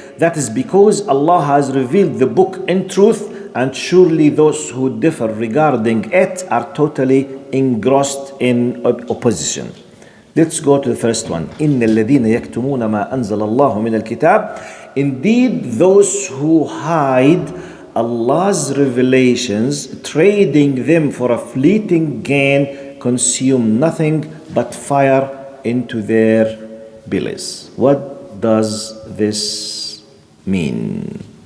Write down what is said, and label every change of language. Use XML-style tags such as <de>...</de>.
<en>That is because Allah has revealed the book in truth, and surely those who differ regarding it are totally engrossed in opposition. Let's go to the first one.</en> <ar>إن الذين يكتمون ما أنزل الله من الكتاب.</ar> <en>Indeed, those who hide Allah's revelations, trading them for a fleeting gain, consume nothing but fire into their bellies. What does this mean?</en>